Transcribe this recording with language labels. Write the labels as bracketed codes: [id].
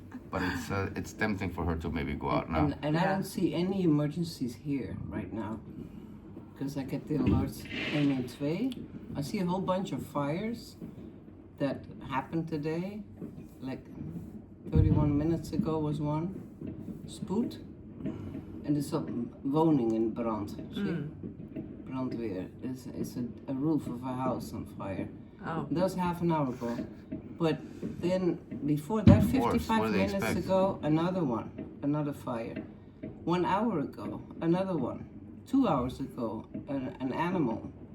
[en] But it's tempting for her to maybe go out now. And I Yeah. don't see any emergencies here right now. Because I get the alerts 1 and 2. I see a whole bunch of fires that happened today. Like 31 minutes ago was one. [nl] Spoed. En er is een woning in brand. Brandweer. [en] It's a roof of a house on fire. Oh. That was half an hour ago. But then before that, course, what 55 do they minutes expect? ago, another one, another fire. 1 hour ago, another one. 2 hours ago, an animal.